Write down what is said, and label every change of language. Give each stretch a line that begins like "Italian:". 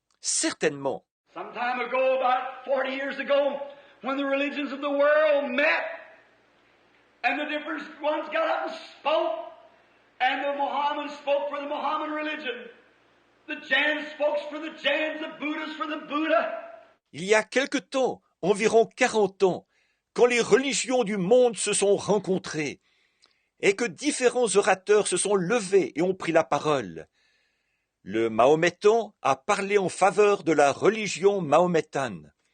French: Certainement.
English: Some time ago, about 40 years ago, when the religions of the world met, and the different ones got up and spoke, and the Mohammedans spoke for the Mohammedan religion, the Jains spoke for the Jains, the Buddhists for the Buddha.
French: Il y a quelque temps, environ 40 ans, quand les religions du monde se sont rencontrées, et que différents orateurs se sont levés et ont pris la parole. Le mahométan a parlé en faveur de la religion mahométane.